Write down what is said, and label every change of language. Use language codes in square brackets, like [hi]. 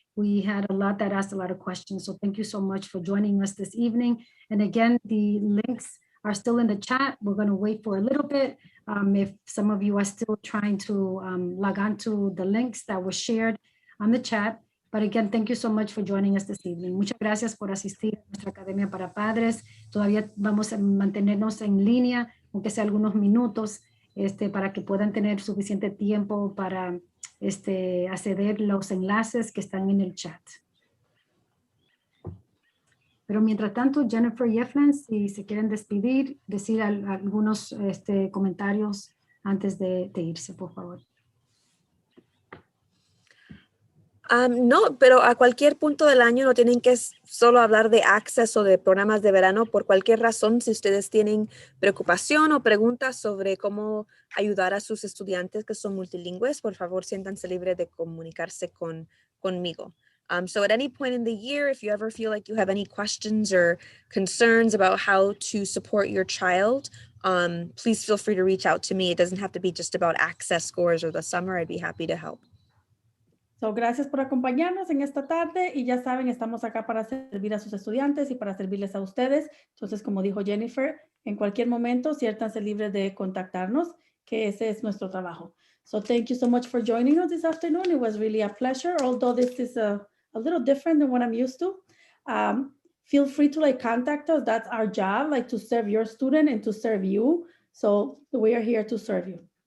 [en] We had a lot that asked a lot of questions. So thank you so much for joining us this evening. And again, the links are still in the chat. We're going to wait for a little bit. If some of you are still trying to log on to the links that were shared on the chat. But again, thank you so much for joining us this evening. [es] Muchas gracias por asistir a nuestra Academia para Padres. Todavía vamos a mantenernos en línea, aunque sea algunos minutos, para que puedan tener suficiente tiempo para acceder los enlaces que están en el chat. Pero mientras tanto, Jennifer y Efland, si se quieren despedir, decir algunos comentarios antes de irse, por favor. No, pero a cualquier punto del año no tienen que solo hablar de Access o de programas de verano. Por cualquier razón, si ustedes tienen preocupación o preguntas sobre cómo ayudar a sus estudiantes que son multilingües, por favor, siéntanse libres de comunicarse conmigo. [en] So at any point in the year, if you ever feel like you have any questions or concerns about how to support your child, please feel free to reach out to me. It doesn't have to be just about Access scores or the summer. I'd be happy to help. [es] Gracias por acompañarnos en esta tarde y ya saben, estamos acá para servir a sus estudiantes y para servirles a ustedes. Entonces, como dijo Jennifer, en cualquier momento, siéntanse libres de contactarnos, que ese es nuestro trabajo. [en] So thank you so much for joining us this afternoon. It was really a pleasure, although this is a little different than what I'm used to. Feel free to contact us. That's our job, to serve your student and to serve you. So we are here to serve you.